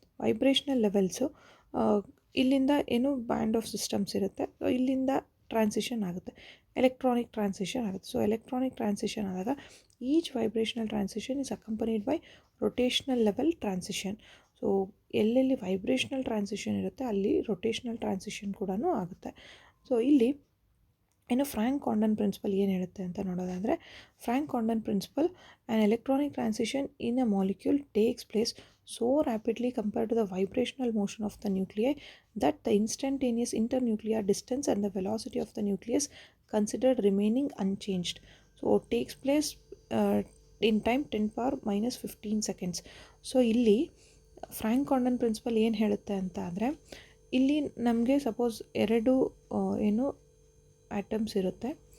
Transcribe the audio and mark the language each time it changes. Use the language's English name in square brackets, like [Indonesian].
[Kannada] Vibrational levels ಇಲ್ಲಿಂದ ಏನು band of systems ಇರುತ್ತೆ, ಇಲ್ಲಿಂದ ಟ್ರಾನ್ಸಿಷನ್ ಆಗುತ್ತೆ, ಎಲೆಕ್ಟ್ರಾನಿಕ್ ಟ್ರಾನ್ಸಿಷನ್ ಆಗುತ್ತೆ. [English] So electronic transition ಆದಾಗ each vibrational transition is accompanied by rotational level transition. [Kannada] So ಎಲ್ಲೆಲ್ಲಿ ವೈಬ್ರೇಷನಲ್ ಟ್ರಾನ್ಸಿಷನ್ ಇರುತ್ತೆ ಅಲ್ಲಿ ರೊಟೇಷನಲ್ ಟ್ರಾನ್ಸಿಷನ್ ಕೂಡ ಆಗುತ್ತೆ. ಸೊ ಇಲ್ಲಿ ಇನ್ನು ಫ್ರಾಂಕ್ ಕಾಂಡನ್ ಪ್ರಿನ್ಸಿಪಲ್ ಏನು ಹೇಳುತ್ತೆ ಅಂತ ನೋಡೋದಾದರೆ, [English] Franck Condon principle, an electronic transition in a molecule takes place so rapidly compared to the vibrational motion of the nuclei that the instantaneous internuclear distance and the velocity of the nucleus considered remaining unchanged. So takes place in time 10⁻⁻15 seconds. [Kannada] So ಇಲ್ಲಿ Frank ಕಾಂಡನ್ principal ಏನು ಹೇಳುತ್ತೆ ಅಂತ ಅಂದರೆ, ಇಲ್ಲಿ ನಮಗೆ suppose ಎರಡು ಏನು atoms ಇರುತ್ತೆ,